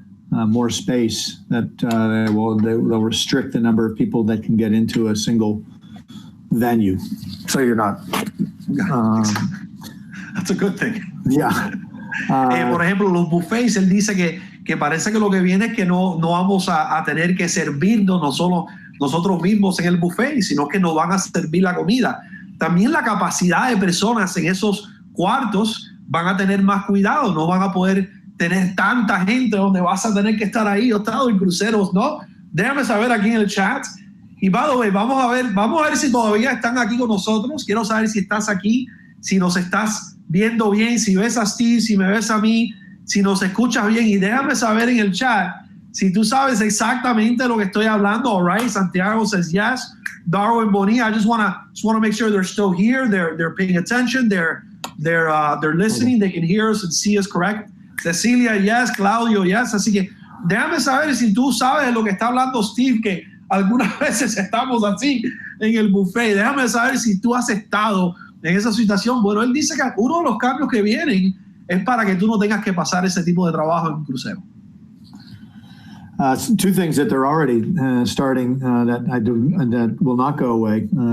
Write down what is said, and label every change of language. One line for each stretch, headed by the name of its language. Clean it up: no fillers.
English: More space that they'll restrict the number of people that can get into a single venue. So you're not. That's a good thing. Yeah.
Spanish: Por ejemplo, los buffets, él dice que parece que lo que viene es que no vamos a tener que servirnos nosotros mismos en el buffet, sino que nos van a servir la comida. También la capacidad de personas en esos cuartos van a tener más cuidado, no van a poder tener tanta gente donde vas a tener que estar ahí. Yo he estado en cruceros, ¿no? Déjame saber aquí en el chat. Y
English: by the way,
Spanish: vamos a ver si todavía están aquí con nosotros. Quiero saber si estás aquí, si nos estás viendo bien, si ves a Steve, si me ves a mí, si nos escuchas bien. Y déjame saber en el chat si tú sabes exactamente de lo que estoy hablando.
English: All right, Santiago says yes. Darwin Bonilla, I just wanna make sure they're still here. They're paying attention. They're listening. They can hear us and see us correct. Cecilia, yes. Claudio, yes.
Spanish: Así que déjame saber si tú sabes de lo que está hablando Steve, que algunas veces estamos así en el buffet. Déjame saber si tú has estado en esa situación. Bueno, él dice que uno de los cambios que vienen es para que tú no tengas que pasar ese tipo de trabajo en un crucero.
English: Two things that they're already starting that will not go away.